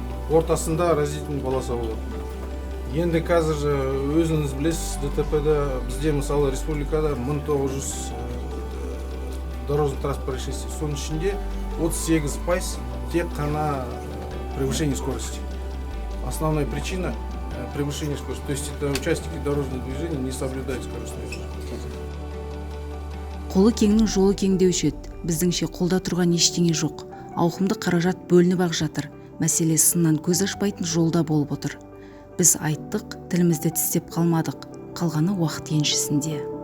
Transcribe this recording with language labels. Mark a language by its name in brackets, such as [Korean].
[Kazakh] Ортасында разительный полоса болады. Енді қазір өзіңіз білесіз, ДТП-да бізде мысалы республикада 1900 [Russian] дорожный транспорт происшествий. [Kazakh] Соның ішінде 38% тек қана [Russian] превышение скорости. Основная причина превышения скорости. То есть это участники дорожного движения не соблюдают скоростной режим. [Kazakh] Қолы кеңнің жолы кең деуші еді. Біздіңше қолда тұрған ештеңе жоқ. Ауқымды қаражат бөлініп ақ жатыр. Мәселе сыннан көз ашпайтын жолда болып отыр. Біз айттық, тілімізді тістеп қалмадық. Қалғаны уақыт еншісінде.